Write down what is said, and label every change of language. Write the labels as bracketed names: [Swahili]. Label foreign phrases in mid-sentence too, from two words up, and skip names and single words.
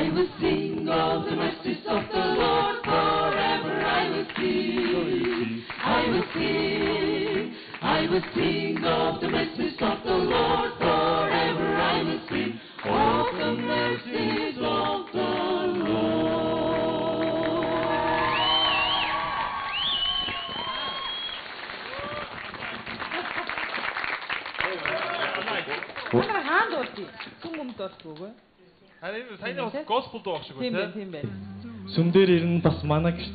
[English] will sing of the mercies of the Lord forever. I will sing. I will sing. I will sing of the mercies of the Lord forever. I will sing of the mercies of the Lord. [Mongolian] Манай хаанд болчих. Сүм өмд болчихгүй. Харин энэ саяны бас gospel дуу шиг байна. Тийм байна. Сүм дээр ирнэ бас манай гэрт.